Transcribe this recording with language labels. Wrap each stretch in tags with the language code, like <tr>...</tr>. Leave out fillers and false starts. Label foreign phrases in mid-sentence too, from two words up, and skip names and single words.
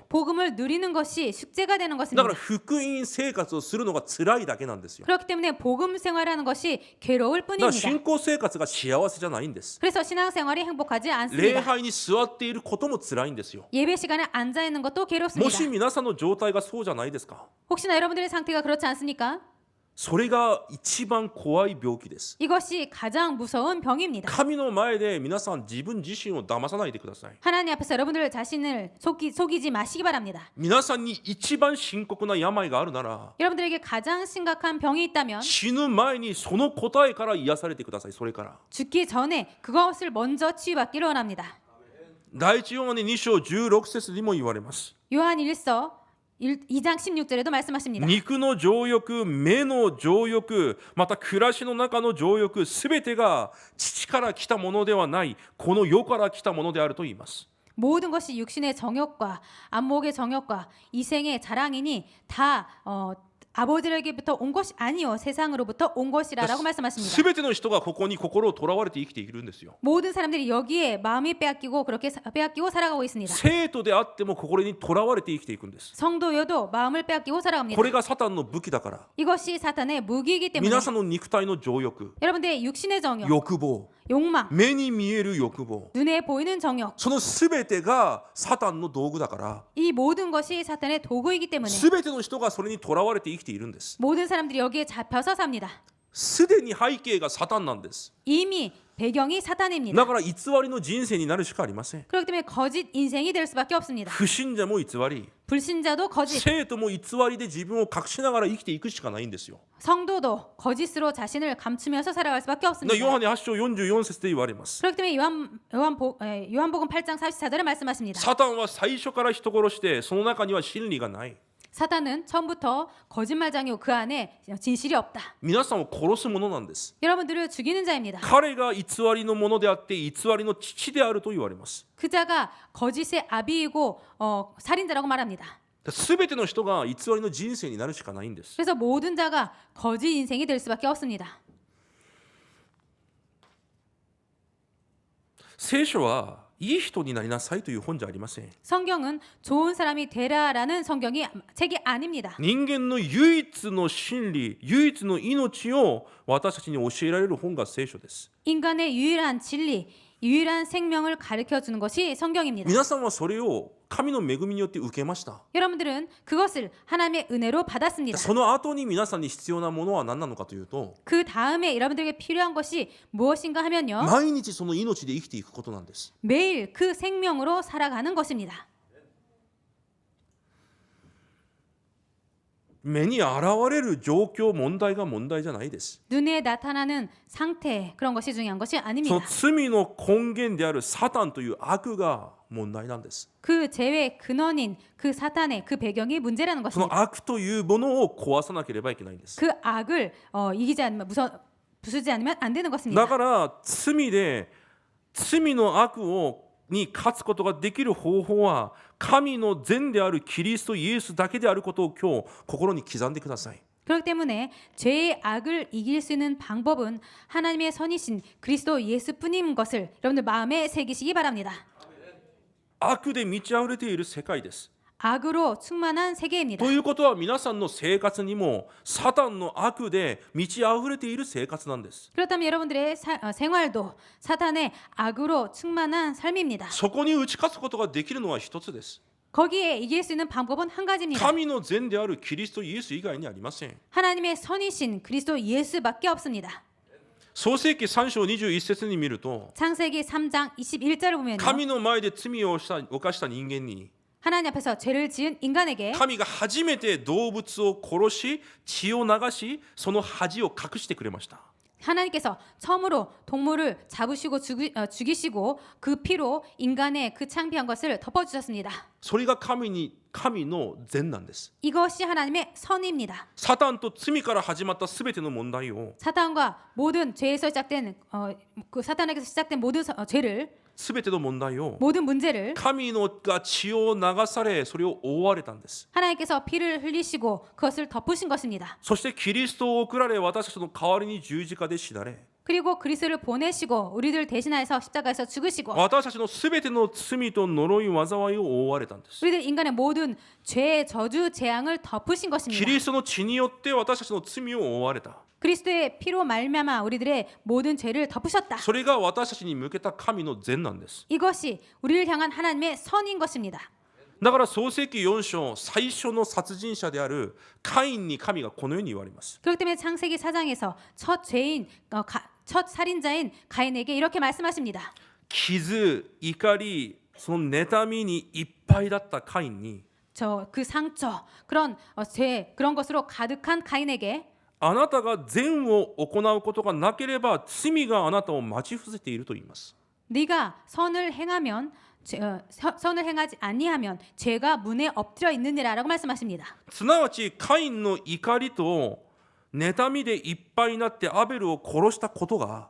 <ko>복음을 누리는 것이 숙제가 되는</ko> <ja>だ</ja> <ko>것입니다.</ko> <ja>から福音生活をするのが辛いだけなんですよ。</ja> <ko>그렇기 때문에 복음 생활하는 것이 괴로울</ko> <ja>だから</ja> <ko>뿐입니다.</ko> <ja>信仰生活が幸せじゃないんです。</ja> <ko>그래서 신앙생활이 행복하지</ko> <ja>礼</ja> <ko>않습니다.</ko> <ja>拝に座っていることも辛いんですよ。</ja> <ko>예배 시간에 앉아 있는 것도</ko> <ja>も</ja> <ko>괴롭습니다.</ko> <ja>し皆さんの状態がそうじゃないですか？</ja> <ko>혹시나 여러분들의 상태가 그렇지 않습니까?</ko> <ja>それが一番怖い病気です。</ja> <ko>이것이 가장 무서운 병입니다.</ko> <ja>神の前で皆さん自分自身を騙さないでください。</ja> <ko>하나님 앞에서 여러분들 자신을 속이지 마시기 바랍니다.</ko> <ja>皆さんに一番深刻な病があるなら</ja> <ko>여러분들에게 가장 심각한 병이 있다면</ko> <ja>死ぬ前にその答えから癒されてください。それから</ja> <ko>죽기 전에 그것을 먼저 치유받기를 원합니다.</ko> <ja>第一ヨハネ2章16節にも言われます。</ja> <ko>요한 1서 2장 16절에도 말씀하십니다.</ko> <ja>肉の情欲、目の情欲、また暮らしの中の情欲、すべてが父から来たものではない、この世から来たものであると言います。</ja> <ko>모든 것이 육신의 정욕과 안목의 정욕과 이생의 자랑이니 다 아버지에게부터 온 것이 아니요 세상으로부터 온 것이라라고 말씀하십니다.</ko> <ja>すべての人がここに心をとらわれて生きているんですよ。</ja> <ko>모든 사람들이 여기에 마음이 빼앗기고 그렇게 빼앗기고 살아가고 있습니다.</ko> <ja>生徒であっても心にとらわれて生きていくんです。</ja> <ko>성도여도 마음을 빼앗기고 살아갑니다.</ko> <ja>これがサタンの武器だから。</ja> <ko>이것이 사탄의 무기이기 때문에</ko> <ja>皆さんの肉体の情欲、</ja> <ko>여러분들의 육신의 정욕,</ko> <ja>欲望、</ja> <ko>욕망,</ko> <ja>目に見える欲望、</ja> <ko>눈에 보이는 정욕</ko> <ja>そのすべてがサタンの道具だから、</ja> <ko>이 모든 것이 사탄의 도구이기 때문에</ko> <ja>すべての人がそれにとらわれて生きているんです。</ja> <ko>모든 사람들이 여기에 잡혀서 삽니다.</ko> <ja>すでに背景がサタンなんです。</ja> <ko>이미 배경이 사탄입니다.</ko> <ja>だから偽りの人生になるしかありません。</ja> <ko>그렇기 때문에 거짓 인생이 될 수밖에 없습니다.</ko> <ja>不信者も偽り、</ja> <ko>불신자도 거짓,</ko> <ja>生徒も偽りで自分を隠しながら生きていくしかないんですよ。</ja> <ko>성도도 거짓으로 자신을 감추면서 살아갈 수밖에</ko> <ja>ヨ</ja> <ko>없습니다.</ko> <ja>ハネ8章44節で言われます。</ja> <ko>그렇기 때문에 요한복음 8장 44절에 말씀하십니다.</ko> <ja>サタンは最初から人殺してその中には真理がない。</ja> <ko>사탄은 처음부터 거짓말장이고 그 안에 진실이 없다.</ko> <ja>皆さんを殺すものなんです。</ja> <ko>여러분들을 죽이는 자입니다.</ko> <ja>彼が偽りのものであって偽りの父であると言われます。</ja> <ko>그 자가 거짓의 아비이고 살인자라고 말합니다.</ko> <ja>すべての人が偽りの人生になるしかないんです。</ja> <ko>그래서 모든 자가 거짓 인생이 될 수밖에 없습니다.</ko> <ja>聖書はいい人になりなさいという本じゃありません。</ja> <ko>성경은 좋은 사람이 되라라는 책이 아닙니다.</ko> <ja>人間の唯一の真理、唯一の命を私たちに教えられる本が聖書です。</ja> <ko>인간의 유일한 진리, 유일한 생명을 가르쳐 주는 것이 성경입니다.</ko> <ja>皆さんはそれを神の恵みによって受けました。</ja> <ko>여러분들은 그것을 하나님의 은혜로 받았습니다.</ko> <ja>その後に皆さんに必要なものは何なのかというと、</ja> <ko>그 다음에 여러분들에게 필요한 것이 무엇인가 하면요.</ko> <ja>毎日その命で生きていくことなんです。</ja> <ko>매일 그 생명으로 살아가는 것입니다.</ko> <ja>目に現れる状況、問題が問題じゃないです。</ja> <ko>눈에 나타나는 상태 그런 것이 중요한 것이</ko> <ja>その</ja> <ko>아닙니다.</ko> <ja>罪の根源であるサタンという悪が問題なんです。</ja> <ko>그 죄의 근원인 그 사탄의 그 배경이 문제라는</ko> <ja>その</ja> <ko>것입니다.</ko> <ja>悪というものを壊さなければいけないんです。</ja> <ko>그 악을 이기지 않으면 부수지 않으면 안 되는</ko> <ja>だ</ja> <ko>것입니다.</ko> <ja>から罪の悪をに勝つことができる方法は神の善であるキリストイエスだけであることを今日心に刻んでください。</ja> <ko>그렇기 때문에 죄의 악을 이길 수 있는 방법은 하나님의 선이신 그리스도 예수뿐인 것을 여러분들 마음에 새기시기 바랍니다.</ko> <ja>悪で満ち溢れている世界です。</ja> <ko>악으로 충만한 세계입니다.</ko> <ja>ということは皆さんの生活にもサタンの悪で満ち溢れている生活なんです。</ja> <ko>그렇다면 여러분들의 생활도 사탄의 악으로 충만한 삶입니다.</ko> <ja>そこに打ち勝つことができるのは一つです。</ja> <ko>거기에 이길 수 있는 방법은 한 가지입니다.</ko> <ja>神の善であるキリストイエス以外にありません。</ja> <ko>하나님의 선이신 그리스도 예수밖에 없습니다.</ko> <ja>創世記3章21節に見ると</ja> <ko>창세기 3장 21절을 보면요.</ko> <ja>神の前で罪を犯した人間に</ja> <ko>하나님 앞에서 죄를 지은 인간에게</ko> <ja>神が初めて動物を殺し血を流しその恥を隠してくれました。</ja> <ko>하나님께서 처음으로 동물을 잡으시고 죽이시고 그 피로 인간의 그 창피한 것을 덮어주셨습니다.</ko> <ja>それが神の善なんです。</ja> <ko>이것이 하나님의 선입니다.</ko> <ja>サタンと罪から始まったすべての問題を</ja> <ko>사탄과 모든 죄에서 시작된 그 사탄에게서 시작된 모든 죄를</ko> <ja>すべての問題を</ja> <ko>모든 문제를</ko> <ja>神のが血を流されそれを覆われたんです。</ja> <ko>하나님께서 피를 흘리시고 그것을 덮으신 것입니다.</ko> <ja>そしてキリストを送られ私たちの代わりに十字架で死なれ</ja> <ko>그리고 그리스도를 보내시고 우리들 대신하여서 십자가에서 죽으시고</ko> <ja>私たちのすべての罪と呪い災いを覆われたんです。</ja> <ko>우리들 인간의 모든 죄, 저주, 재앙을 덮으신</ko> <ja>キ</ja> <ko>것입니다.</ko> <ja>リストの血によって私たちの罪を覆われた。</ja> <ko>그리스도의 피로 말미암아 우리들의 모든 죄를 덮으셨다.</ko> <ja>それが私たちに向けた神の善なんです。</ja> <ko>이것이 우리를 향한 하나님의 선인 것입니다.</ko> <ja>だから創世記4章最初の殺人者であるカインに神がこのように言われます。</ja> <ko>그렇기 때문에 창세기 4장에서 첫 살인자인 가인에게 이렇게 말씀하십니다.</ko> <ja>傷、怒り、その妬みにいっぱいだったカインに</ja> <ko>그 상처, 그런 죄, 그런 것으로 가득한 가인에게</ko> <ja>あなたが善を行うことがなければ罪があなたを待ち伏せていると言います。</ja> <ko>네가 선을 행하면 선을 행하지 아니하면 죄가 문에 엎드려 있느니라라고 말씀하십니다.</ko> <ja>すなわちカインの怒りと妬みでいっぱいになってアベルを殺したことが</ja>